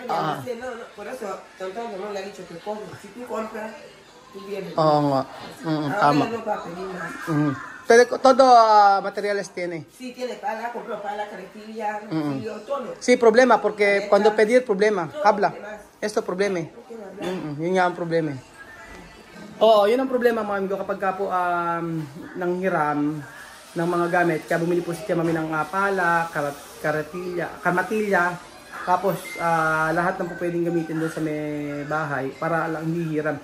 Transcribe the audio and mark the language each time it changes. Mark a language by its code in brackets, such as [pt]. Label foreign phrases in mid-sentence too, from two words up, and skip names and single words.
[es] No, por eso, tonto no le ha dicho que compre. Si tú compras, tú vienes. [tl] Nga. Tama. [es] Ahora no va a pedir más. Pero todo materiales tiene. Sí, tiene pala, compró pala, carretilla, todo. Sí, problema, porque cuando pedir problema, habla. Esto problema. [tl] Yun nga ang problema. Yun ang problema mga amigo kapag ka po nanghiram ng mga gamit. Kaya bumili po si Tia Mami ng pala, kamatilya, tapos lahat ng po pwedeng gamitin doon sa may bahay para lang hindi hiram.